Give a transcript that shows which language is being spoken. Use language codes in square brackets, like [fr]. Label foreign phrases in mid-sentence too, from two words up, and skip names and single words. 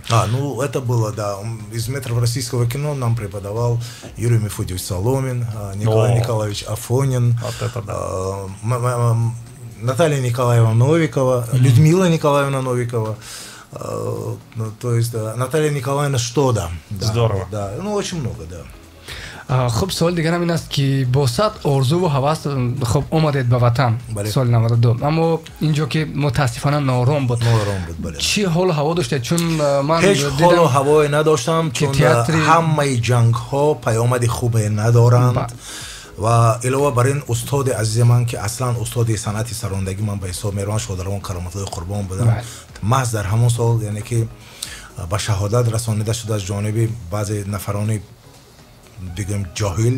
[ru] Ну это было, да, из мэтров российского кино нам преподавал Юрий Мефодьевич Соломин, Николай Николаевич Афонин, вот это да. Наталья Николаевна Новикова, Людмила Николаевна Новикова. То есть Наталья Николаевна Штода. Здорово. Да, ну очень много, да. [tg] خب سوال دیگر هم این است که با صد آرزو و هوس خب اومدید به وطن سال 92 اما اینجا که متاسفانه نارام بود. بله. چی حال هوا داشته؟ چون من هیچ حال و هوایی نداشتم چون همه جنگ ها پیامد خوبی ندارند و علاوه بر این استاد عزیز من که اصلا استاد صنعت سراندگی من به حساب میرم شادروان کرامت الله قربان بودم محض در همون سال یعنی که با شهادت رسانیده شده از جانب بعضی نفران بگم جاهل.